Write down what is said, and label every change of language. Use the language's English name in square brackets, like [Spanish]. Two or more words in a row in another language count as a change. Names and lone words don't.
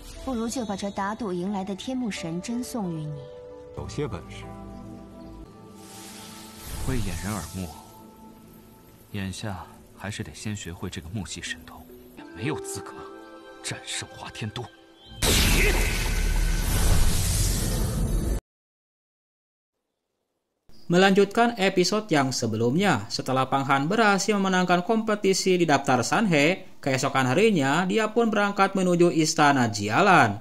[Chinese] 不如就把这打赌赢来的天幕神针送予你。有些本事，会掩人耳目，眼下还是得先学会这个木系神通，也没有资格战胜华天都。 [Indonesian] Melanjutkan episode yang sebelumnya, setelah Pang Han berhasil memenangkan kompetisi di daftar Sanhe, keesokan harinya dia pun berangkat menuju istana Jialan.